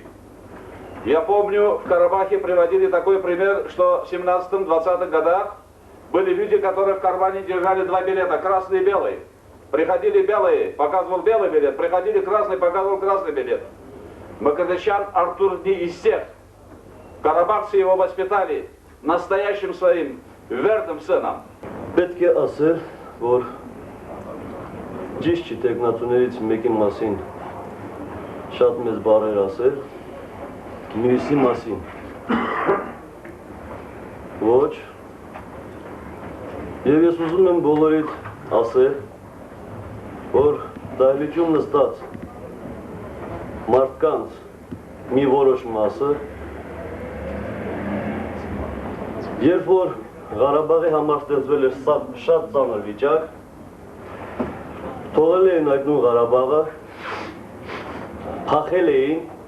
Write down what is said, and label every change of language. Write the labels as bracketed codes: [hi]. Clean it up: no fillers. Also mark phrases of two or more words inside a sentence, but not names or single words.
[ru] Я помню, в Карабахе приводили такой пример, что в 17-20-х годах были люди, которые в кармане держали два билета, красный и белый. Приходили белые, показывал белый билет, приходили красный, показывал красный билет. Мыкртычян Артур не из тех. Карабахцы его воспитали настоящим своим верным сыном. [hy] Պետք է ասել, որ ճիշտ չի տեխնատուներից մեկի մասին շատ մեծ բառեր ասել, մյուսի մասին ոչ, եւ ես ուզում եմ բոլորիդ ասել, որ դահլիճում նստած մարդկանց մի որոշ մասը, երբ որ Ղարաբաղի համար ստեղծվել էր շատ ծանր վիճակ, թողել էին այդ նույն Ղարաբաղը, փախել էին